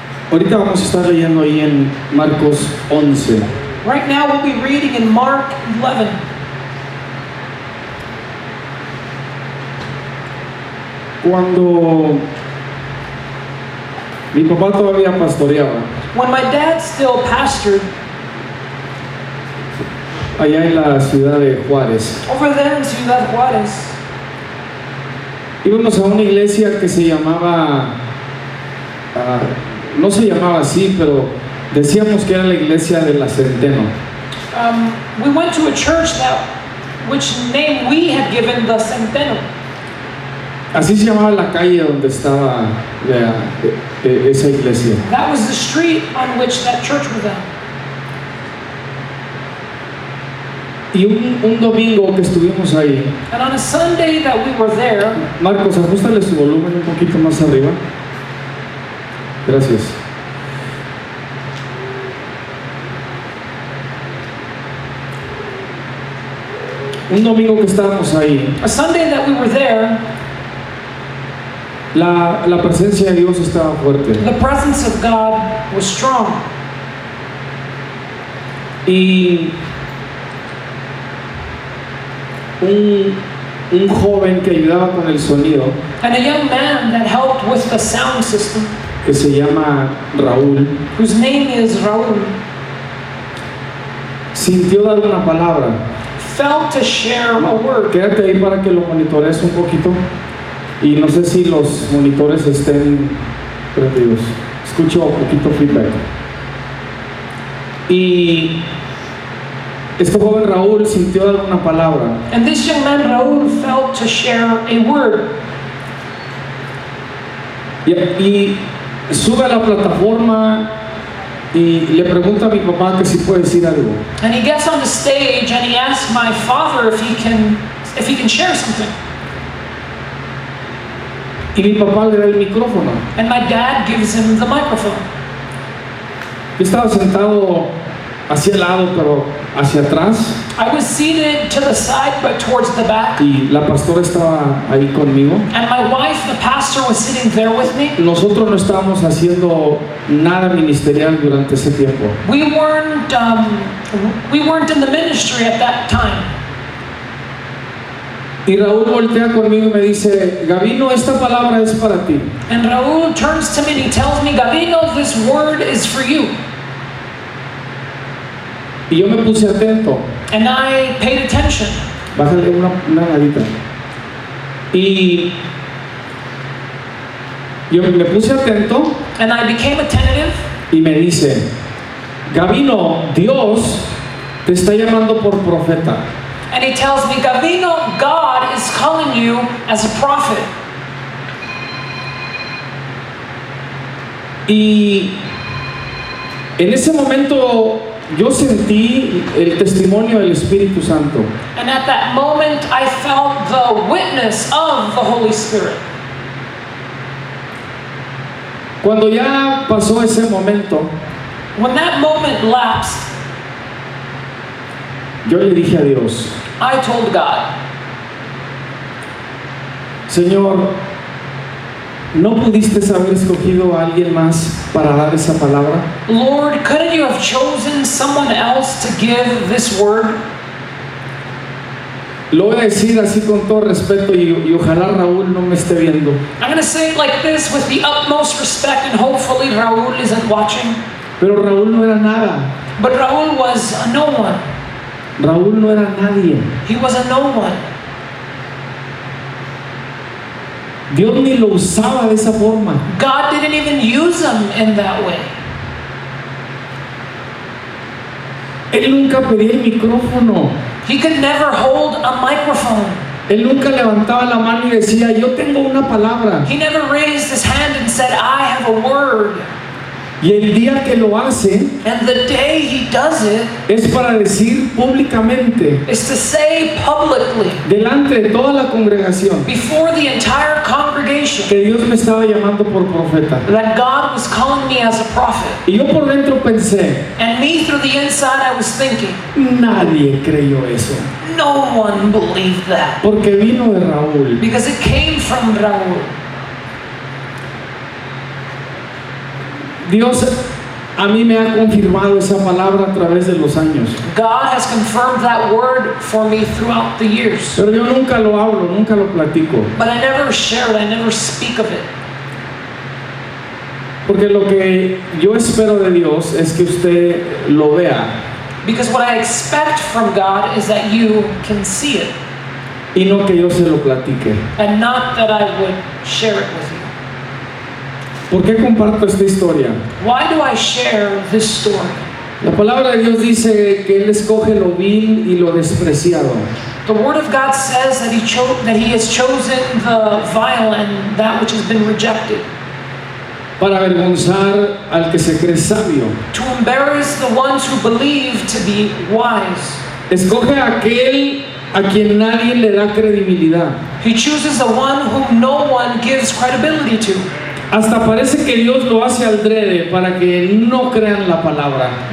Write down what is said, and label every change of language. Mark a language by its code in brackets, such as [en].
[es] Ahorita vamos a estar leyendo ahí en Marcos 11. [en] Right now we'll be reading in Mark 11. [es] Cuando mi papá todavía pastoreaba [en] When my dad still pastored [es] allá en la ciudad de Juárez, [en] over there in Ciudad Juárez, [es] íbamos a una iglesia que se llamaba, no se llamaba así, pero decíamos que era la iglesia de la Centeno. [en] we went to a church which name we had given the Centeno. [es] Así se llamaba la calle donde estaba esa iglesia. [en] That was the street on which that church was at. [es] Y un domingo que estuvimos ahí, [en] And on a Sunday that we were there, [es] Marcos, ajustale su volumen un poquito más arriba. Gracias. Un domingo que estábamos ahí, [en] a Sunday that we were there, [es] la presencia de Dios estaba fuerte. [en] the presence of God was strong. [es] Y un joven que ayudaba con el sonido, [en] And a young man that helped with the sound system, [es] que se llama Raúl, [en] whose name is Raul, [es] sintió dar una palabra. [en] felt to share a word. [es] Quédate ahí para que lo monitores un poquito. Y no sé si los monitores estén prendidos. Escucho un poquito feedback. Y este joven Raúl sintió dar una palabra. [en] And this young man, Raul, felt to share a word. [es] Y sube a la plataforma y le pregunta a mi papá que si puede decir algo. [en] And he gets on the stage and he asks my father if he can share something. [es] Y mi papá le da el micrófono. [en] And my dad gives him the microphone. [es] Yo estaba sentado hacia el lado, pero hacia atrás, [en] I was seated to the side but towards the back. [es] y la pastora estaba ahí conmigo. [en] And my wife, the pastor, was sitting there with me. [es] Nosotros no estábamos haciendo nada ministerial durante ese tiempo. [en] We weren't in the ministry at that time. [es] Y Raúl voltea conmigo y me dice, Gavino, esta palabra es para ti. [en] And Raul turns to me and he tells me, Gavino, this word is for you. [es] Y yo me puse atento. [en] And I paid attention. [es] Bájale una nadita. Y yo me puse atento [en] And I became attentive. [es] y me dice, Gavino, Dios te está llamando por profeta. [en] And he tells me, Gavino, God is calling you as a prophet. [es] Y en ese momento yo sentí el testimonio del Espíritu Santo. [en] And at that moment, I felt the witness of the Holy Spirit. [es] Cuando ya pasó ese momento, [en] When that moment lapsed, [es] yo le dije a Dios, [en] I told God, [es] Señor, ¿no pudiste haber escogido a alguien más para dar esa palabra? [en] Lord, couldn't you have chosen someone else to give this word? [es] Lo voy a decir así con todo respeto y ojalá Raúl no me esté viendo. [en] I'm going to say it like this with the utmost respect, and hopefully Raul isn't watching. [es] Pero Raúl no era nada. [en] But Raul was a no one. [es] Raúl no era nadie. [en] He was a no one. [es] Dios ni lo usaba de esa forma. [en] God didn't even use him in that way. [es] Él nunca pedía el micrófono. [en] He could never hold a microphone. [es] Él nunca levantaba la mano y decía, yo tengo una palabra. [en] He never raised his hand and said, I have a word. [es] Y el día que lo hace [en] And the day he does it [es] es para decir públicamente, [en] is to say publicly, [es] delante de toda la congregación, [en] before the entire congregation, [es] que Dios me estaba llamando por profeta. [en] that God was calling me as a prophet. [es] Y yo por dentro pensé, [en] And me, through the inside, I was thinking, [es] nadie creyó eso. [en] no one believed that. [es] Porque vino de Raúl. [en] Because it came from Raul. [es] Dios a mí me ha confirmado esa palabra a través de los años. [en] God has confirmed that word for me throughout the years. [es] Pero yo nunca lo hablo, nunca lo platico. [en] But I never share it, I never speak of it. [es] Porque lo que yo espero de Dios es que usted lo vea [en] Because what I expect from God is that you can see it, [es] y no que yo se lo platique. [en] and not that I would share it with you. [es] ¿Por qué comparto esta historia? [en] Why do I share this story? [es] La palabra de Dios dice que Él escoge lo vil y lo despreciado. [en] The Word of God says that He has chosen the vile and that which has been rejected, [es] Para avergonzar al que se cree sabio. [en] to embarrass the ones who believe to be wise. [es] Escoge a aquel a quien nadie le da credibilidad. [en] He chooses the one whom no one gives credibility to. [es] Hasta parece que Dios lo hace adrede para que no crean la palabra.